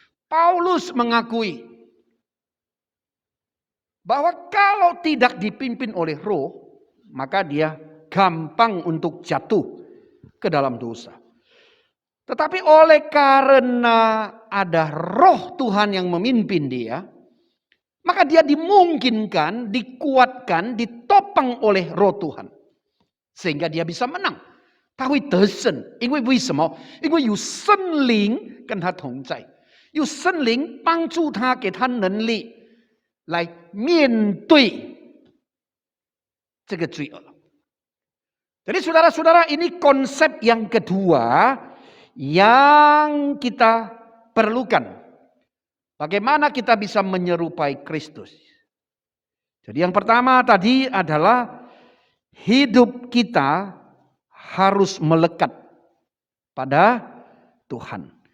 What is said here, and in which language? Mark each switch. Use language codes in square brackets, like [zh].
[id] Paulus mengakui bahwa kalau tidak dipimpin oleh roh, maka dia gampang untuk jatuh ke dalam dosa. Tetapi oleh karena ada roh Tuhan yang memimpin dia, maka dia dimungkinkan, dikuatkan, ditopang oleh roh Tuhan. Sehingga dia bisa menang. [zh] 他会得胜，因为为什么？因为有圣灵跟他同在，有圣灵帮助他，给他能力来面对这个罪恶。 [id] Jadi saudara-saudara, ini konsep yang kedua yang kita perlukan. Bagaimana kita bisa menyerupai Kristus? Jadi yang pertama tadi adalah hidup kita harus melekat pada Tuhan.